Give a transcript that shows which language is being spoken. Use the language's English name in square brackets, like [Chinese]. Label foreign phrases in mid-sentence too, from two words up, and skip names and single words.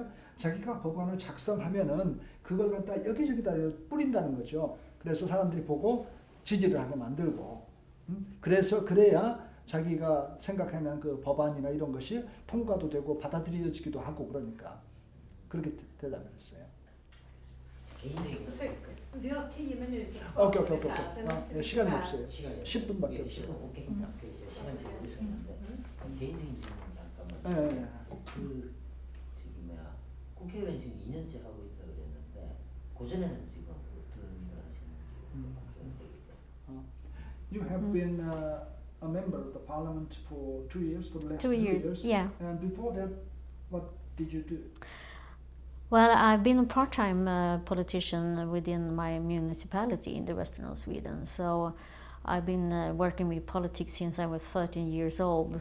[Korean] 자기가 법안을 작성하면은 그걸 갖다 여기저기다 뿌린다는 거죠. 그래서 사람들이 보고 지지를 하게 만들고, 그래야 자기가 생각하는 그 법안이나 이런 것이 통과도 되고 받아들여지기도 하고, 그러니까 그렇게 대답을 했어요. [Swedish] Vi har 10 minuter [Korean] 오케이. 시간이 없어요. 10분밖에 없어요. 시간이 지고 있었는데 개인적인 질문 잠깐만. 그 국회의원 지금 2년째 하고 있다 그랬는데 그전에는 지금 어떤 일을 하시는지. [English] You have been a member of the parliament for 2 years, for the last 2 years, yeah. And before that, what did you do? Well, I've been a part-time politician within my municipality in the western of Sweden. So I've been working with politics since I was 13 years old.